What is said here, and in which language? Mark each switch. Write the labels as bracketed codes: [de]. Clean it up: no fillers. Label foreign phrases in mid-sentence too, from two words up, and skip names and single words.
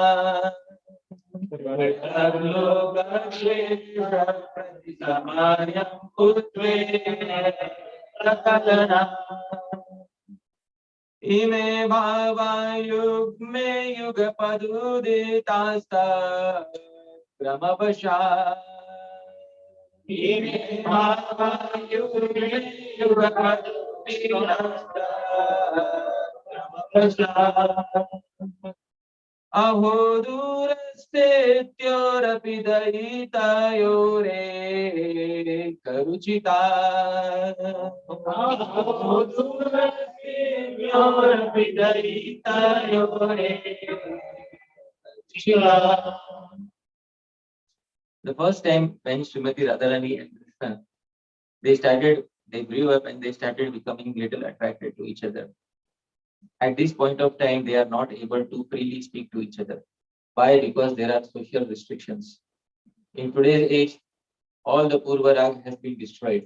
[sa] पृथग्लोक प्रति समयम् उद्वेक कलना. इमे भाव युग्मे युग पदुदितस्त ग्रामवश. इमे भाव युग्मे युग पदुदितस्त ग्रामवश. अहो दूरस्थित्योरपि दयितयोरे करुचित. अहो दूरस्थित्योरपि दयितयोरे करुचित. [en] The first time when Srimati Radharani and Krishna, they grew up and they started becoming little attracted to each other. At this point of time, they are not able to freely speak to each other. Why? Because there are social restrictions. In today's age, all the Purvarag has been destroyed.